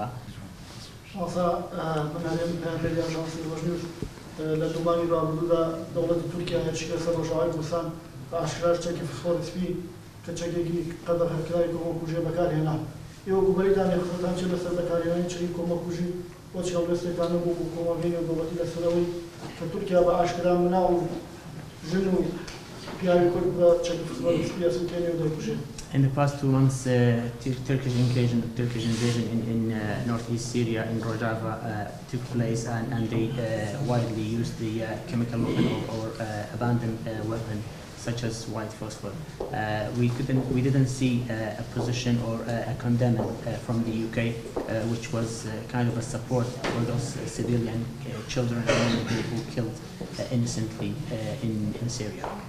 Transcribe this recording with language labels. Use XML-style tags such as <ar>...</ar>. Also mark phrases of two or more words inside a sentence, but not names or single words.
<ckb>شانسا بنارێن پێریان شانسی ڕۆژنیوش لە دووباری ڕابردوودا دەوڵەتی تورکیا هێرشیکە سەر ڕۆژاوای کوردستان بە ئاشکرا چەکی فسفۆرسپی کە چەکێکی قەدەر هەرکرای کۆمەڵکوژێ بەکارهێنا ئێوە بەریتانیا خۆتان چ لەسەر بەکارهێنانی چەکی کۆمەڵکوژی بۆ چ هەڵوێستێکان نەبوو بۆ کۆمەڵگەی نێودەوڵەتی لەسەرەوەی کە تورکیا بە ئاشکرا مناو ژن و پیاوی کورد بە چەکی فسفۆرسپی ئەسووتێنێ و دەکوژێ.</ckb> <en>In the past 2 months, Turkish invasion in northeast Syria, in Rojava, took place, and they widely used the chemical weapon or abandoned weapon, such as white phosphor. We didn't see a position or a condemning from the UK, which was kind of a support for those civilian children and women who killed innocently in Syria.</en>